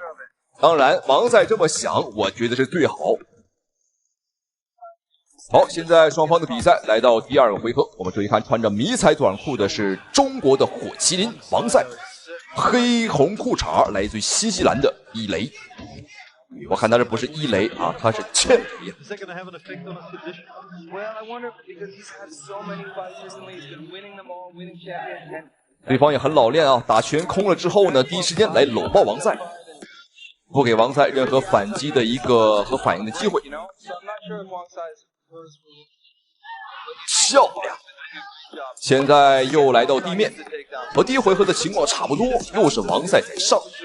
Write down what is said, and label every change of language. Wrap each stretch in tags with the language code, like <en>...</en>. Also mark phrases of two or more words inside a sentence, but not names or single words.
<zh>當然，王賽這麼想，我覺得是最好。好，現在雙方的比賽來到第2個回合，我們注意看，穿着迷彩短褲的是中國的火麒麟王賽，黑紅褲衩來自於新西蘭的伊雷。我看他這不是伊雷啊，他是欠雷。對方也很老練啊，打拳空了之後呢，第一時間來摟抱王賽，不給王賽任何反擊的一個和反應的機會。漂亮！現在又來到地面，和第一回合的情況差不多，又是王賽在上。</zh>